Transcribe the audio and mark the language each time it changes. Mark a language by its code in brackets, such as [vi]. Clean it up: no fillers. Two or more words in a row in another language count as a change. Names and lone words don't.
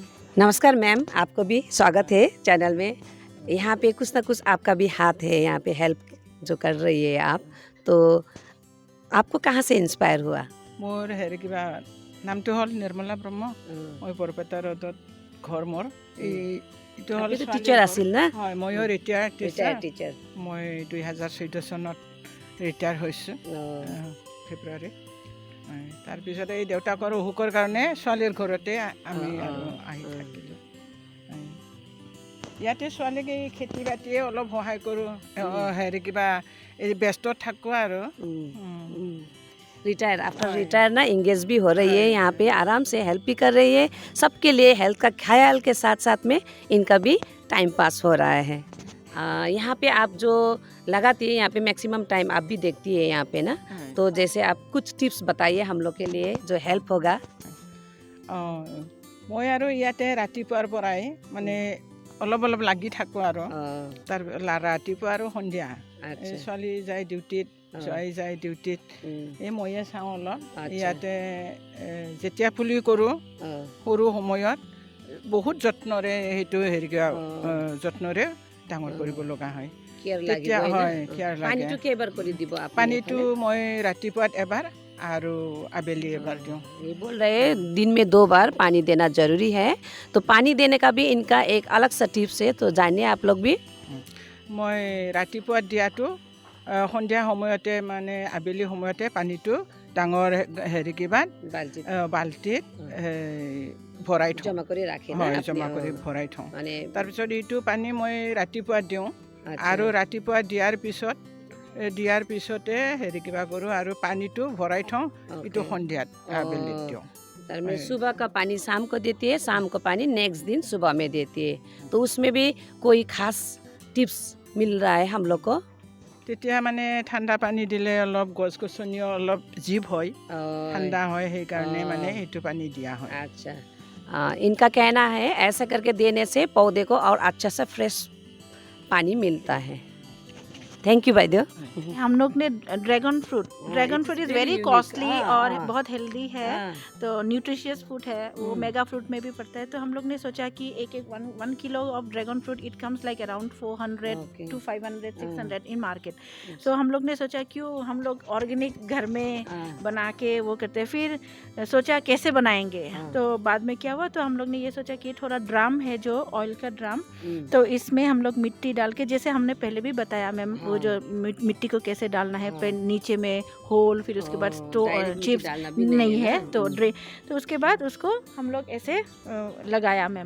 [hi] नमस्कार मैम, आपको भी स्वागत है चैनल में। यहाँ पे कुछ ना कुछ आपका भी हाथ है, यहाँ पे हेल्प जो कर रही है आप, तो आपको कहाँ से इंस्पायर हुआ? [as] মোৰ হেৰি কিবা নামটো হ'ল নিৰ্মলা ব্ৰহ্ম, মই বৰপেটা ৰোডত ঘৰ মোৰ। এইটো হল টিচাৰ আছিল না? হয়, ময়ো ৰিটায়াৰ্ড টিচাৰ। মই 2014 চনত ৰিটায়াৰ হৈছোঁ, ফেব্ৰুৱাৰী। তাৰপিছত এই দেউতাকৰ অসুখৰ কাৰণে ছোৱালীৰ ঘৰতে আমি আৰু আহি থাকিলোঁ। ইয়াতে ছোৱালীক এই খেতি বাতিয়ে অলপ সহায় কৰোঁ, হেৰি কিবা এই ব্যস্ত থাকোঁ আৰু। [en] retire after retire [hi] ना इंगेज भी हो रही है, यहाँ पे आराम से हेल्प भी कर रही है, सबके लिए हेल्थ का ख्याल के साथ साथ में इनका भी टाइम पास हो रहा है। यहाँ पे आप जो लगाती है, यहाँ पे मैक्सिमम टाइम आप भी देखती है यहाँ पे ना, तो जैसे आप कुछ टिप्स बताइए हम लोग के लिए जो हेल्प होगा। [as] মই আৰু ইয়াতে ৰাতিপুৱাৰ পৰাই মানে অলপ অলপ লাগি থাকোঁ আৰু, তাৰ ৰাতিপুৱা আৰু সন্ধিয়া ছোৱালী যায় ডিউটিত, ছোৱালী যায় ডিউটিত, এই ময়ে চাওঁ অলপ। ইয়াতে যেতিয়া পুলি কৰোঁ সৰু সময়ত বহুত যত্নৰে সেইটো হেৰি যত্নৰে ডাঙৰ কৰিব লগা হয়। তেতিয়া হয় কেয়াৰ লাগে। পানীটো মই ৰাতিপুৱাত এবাৰ আৰু আবেলি এবাৰ দিওঁ। [hi] ये बोल रहे हैं दिन में 2 बार पानी देना जरूरी है, तो पानी देने का भी इनका एक अलग सा टिप्स है, तो जानिए आप लोग भी। [as] মই ৰাতিপুৱা দিয়াটো সন্ধিয়া সময়তে, মানে আবেলি সময়তে পানীটো ডাঙৰ হেৰি কিবা বাল্টিত ভৰাই থওঁ, জমা কৰি ভৰাই থওঁ। তাৰপিছত এইটো পানী মই ৰাতিপুৱা দিওঁ, আৰু ৰাতিপুৱা দিয়াৰ পিছতে হেৰি কিবা কৰোঁ, আৰু পানীটো ভৰাই থওঁ, এইটো সন্ধিয়াত আবেলিত দিওঁ। [hi] सुबह का पानी शाम को देती है, शाम को पानी नेक्स्ट दिन सुबह में देती है, तो उसमें भी कोई खास टिप्स मिल रहा है हम लोग को? [as] তেতিয়া মানে ঠাণ্ডা পানী দিলে অলপ গছ গছনিও অলপ জীৱ হয়, ঠাণ্ডা হয়, সেইকাৰণে মানে সেইটো পানী দিয়া হয়। [hi] अच्छा, इनका कहना है ऐसा करके देने से पौधे को और अच्छा सा फ्रेश पानी मिलता है। [en] thank you [hi] भाई देव। हम लोग ने [en] dragon fruit is very costly [hi] और बहुत हेल्दी है, तो [en] nutritious food [hi] है, वो [en] mega fruit [hi] में भी पड़ता है। तो हम लोग ने सोचा कि एक [en] 1 kilo of dragon fruit it comes like around 400 to 500 600 in market. [hi] तो हम लोग ने सोचा क्यों हम लोग ऑर्गेनिक घर में बना के वो करते हैं। फिर सोचा कैसे बनाएंगे, तो बाद में क्या हुआ, तो हम लोग ने ये सोचा कि थोड़ा ड्रम है जो ऑयल का ड्रम, तो इसमें हम लोग मिट्टी डाल के, जैसे हमने पहले भी बताया मैम, वो जो मिट्टी को कैसे डालना है, नीचे में होल, फिर उसके बाद चिप्स नहीं है तो उसके बाद उसको हम लोग ऐसे लगाया मैम।